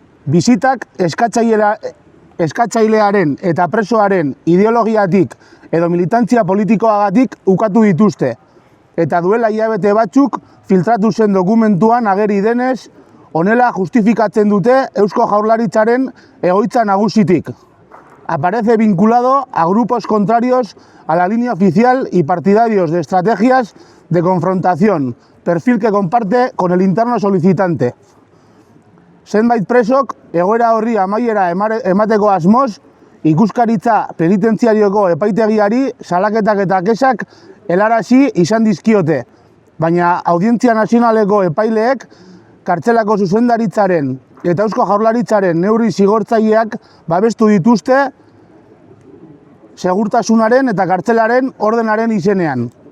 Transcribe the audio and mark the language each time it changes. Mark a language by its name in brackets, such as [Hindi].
[Basque] Bisitak eskatzailearen eta presoaren ideologiatik edo militantzia politikoagatik ukatu dituzte. Eta duela hilabete batzuk filtratu zen dokumentuan ageri denez, honela justifikatzen dute Eusko Jaurlaritzaren egoitza nagusitik. [Spanish] Aparece vinculado a grupos contrarios a la línea oficial y partidarios de estrategias de confrontación, perfil que comparte con el interno solicitante. [Basque] Zenbait presok egoera horri amaiera emateko asmoz, ikuskaritza penitentziarioko epaitegiari salaketak eta kexak helarazi izan dizkiote, baina Audientzia Nazionaleko epaileek kartzelako zuzendaritzaren eta Eusko Jaurlaritzaren neurri zigortzaileak babestu dituzte segurtasunaren eta kartzelaren ordenaren izenean.